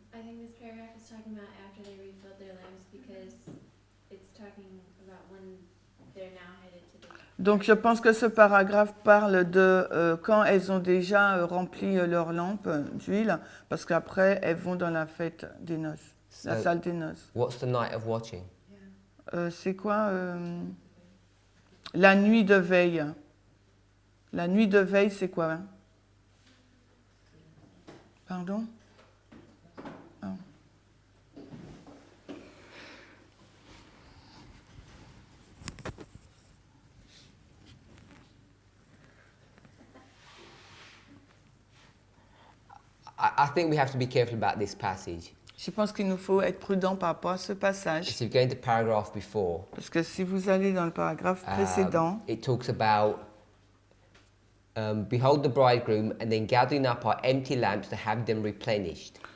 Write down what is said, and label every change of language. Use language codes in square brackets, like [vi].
[en] I think this paragraph is talking about after they refilled their lamps because it's talking about when they're now headed to the [fr] Donc je pense que ce paragraphe parle de quand elles ont déjà rempli leur lampe d'huile, parce qu'après elles vont dans la fête des noces, la [en] So, [fr] salle des noces. [en] what's the night of watching? [fr] C'est quoi la nuit de veille? La nuit de veille, c'est quoi hein? Pardon? Ah. [en] I think we have to be careful about this passage. [fr] Je pense qu'il nous faut être prudent par rapport à ce passage, [en] So if you go into paragraph before, [fr] parce que si vous allez dans le paragraphe précédent, [en] it talks about behold the bridegroom and then gathering up our empty lamps to have them replenished.